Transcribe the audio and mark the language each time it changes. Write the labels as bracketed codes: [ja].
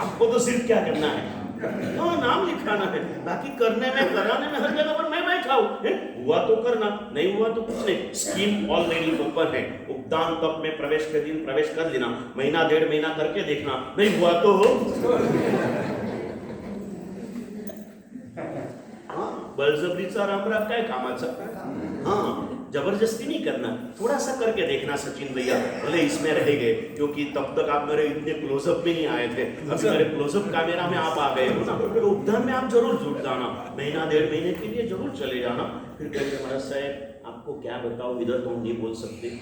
[hi] आपको तो सिर्फ क्या करना है, तो नाम लिखाना है. बाकी करने में कराने में हर जगह पर मैं बैठा हूँ. हुआ तो करना, नहीं हुआ तो कुछ नहीं. स्कीम ऑलरेडी ओपन है. उद्दान तप में प्रवेश के दिन प्रवेश कर लेना, महीना 1.5 महीना करके देखना, नहीं हुआ तो हो. [mr] बळजबरीचा रामराम काय कामाचा. [hi] हाँ जबरदस्ती नहीं करना, थोड़ा सा करके देखना. सचिन भैया भले इसमें रह गए क्योंकि तब तक आप मेरे इतने क्लोजअप में नहीं आए थे, अभी मेरे क्लोजअप कैमरा में आप आ गए हो ना, तो उद्धान में आप जरूर जुट जाना. महीना 1.5 महीने के लिए जरूर चले जाना. फिर कहेंगे महाराज साहब आपको क्या बताओ, इधर तो हम नहीं बोल सकते.